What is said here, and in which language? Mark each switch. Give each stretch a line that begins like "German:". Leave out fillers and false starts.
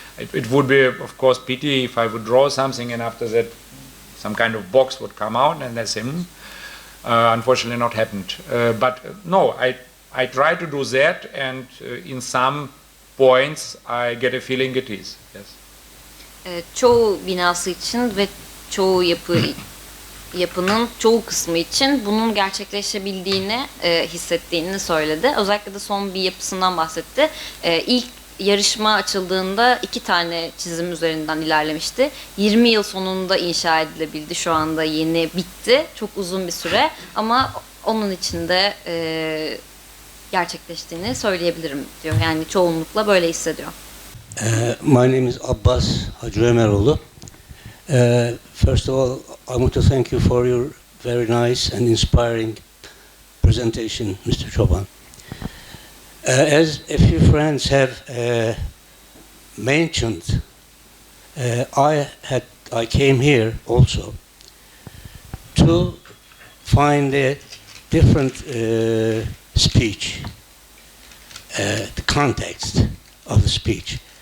English: It would be, of course, pity if I would draw something and after that some kind of box would come out and I say, unfortunately not happened. But no, I try to do that, and in some points I get a feeling it is. Yes.
Turkish: Çoğu binası için ve çoğu yapının çoğu kısmı için bunun gerçekleşebildiğini hissettiğini söyledi. Özellikle de son bir yapısından bahsetti. İlk yarışma açıldığında 2 tane çizim üzerinden ilerlemişti. 20 yıl sonunda inşa edilebildi. Şu anda yeni bitti. Çok uzun bir süre ama onun içinde gerçekleştiğini söyleyebilirim diyor. Yani çoğunlukla böyle hissediyor.
English: My name is Abbas Hacı Ömeroğlu. First of all, I want to thank you for your very nice and inspiring presentation, Mr. Tchoban. As a few friends have mentioned, I came here also to find a different speech, the context of the speech.